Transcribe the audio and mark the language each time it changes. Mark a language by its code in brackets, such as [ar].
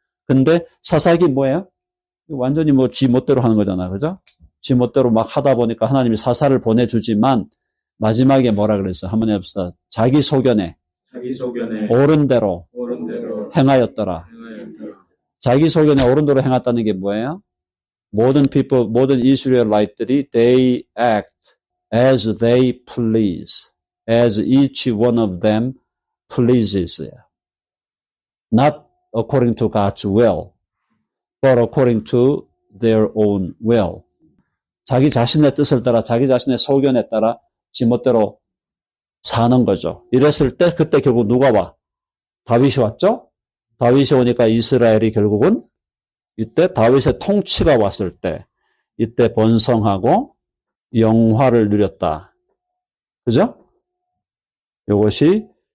[ko] 근데 사사기 뭐예요? 완전히 지 멋대로 하는 거잖아. 그죠? 지 멋대로 막 하다 보니까 하나님이 사사를 보내주지만 마지막에 뭐라 그랬어? 한번 해봅시다. 자기 소견에 옳은 대로 행하였더라. 자기 소견에 옳은 대로 행했다는 게 뭐예요? 모든 이스라엘라이트들이 [en] they act as they please, as each one of them pleases. Not according to God's will, but according to their own will. [ko] 자기 자신의 뜻을 따라, 자기 자신의 소견에 따라 지멋대로 사는 거죠. 이랬을 때 그때 결국 누가 와? 다윗이 왔죠? 다윗이 오니까 이스라엘이 결국은 이때 다윗의 통치가 왔을 때 이때 번성하고 영화를 누렸다. 그죠? 이것이